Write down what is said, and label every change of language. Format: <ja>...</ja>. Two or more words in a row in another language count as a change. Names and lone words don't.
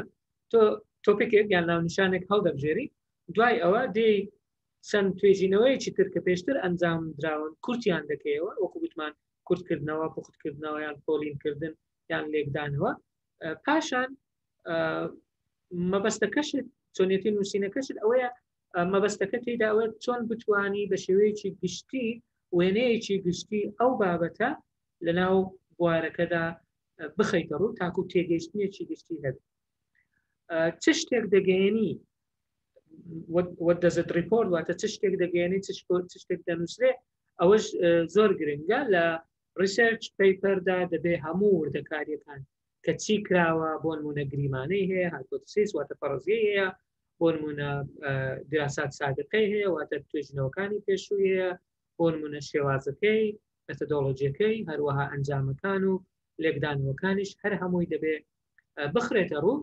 <ckb>تۆ تۆپیکێک یان ناونیشانێک هەڵدەبژێری دوای ئەوە دێ چەند توێژینەوەیەکی تر کە پێشتر ئەنجام دراون کورتیان دەکەیەوە وەکو گوتمان کورتکردنەوە پوختکردنەوە یان پۆلینکردن یان لێکدانەوە پاشان مەبەستەکەشت چۆنێتی نووسینەکەشت ئەوەیە مەبەستەکە تێدا ئەوە چۆن بتوانی بە شێوەیەکی گشتی وێنەیەکی گشتی ئەو بابەتە لەناو بوارەکەدا بخەیتە ڕوو تاکو تێگەیشتنێکی گشتی هەبێت. چ شتێک دەگەیەنی</ckb> <en>what does it report</en> <ckb>واتە چ شتێک دەگەیەنی چ شتێک دەنووسرێ ئەوەش زۆر گرنگە. لە</ckb> <en>research paperda</en> <ckb>دەبێ هەموو وردەکاریەکان کە چی کراوە بۆ نمونە گریمانەی هەیە هایپۆتسیس واتە فەرەزیە هەیە بۆ نمونە</ckb> <ar>دراسات سادقەی</ar> <ckb>هەیە واتە توێژینەوەکانی پێشووی هەیە بۆ نمونە شێوازەکەی مەتۆدۆلۆجیەکەی هەروەها ئەنجامەکان و لێکدانەوەکانیش هەر هەمووی دەبێ بخرێتە ڕوو.</ckb>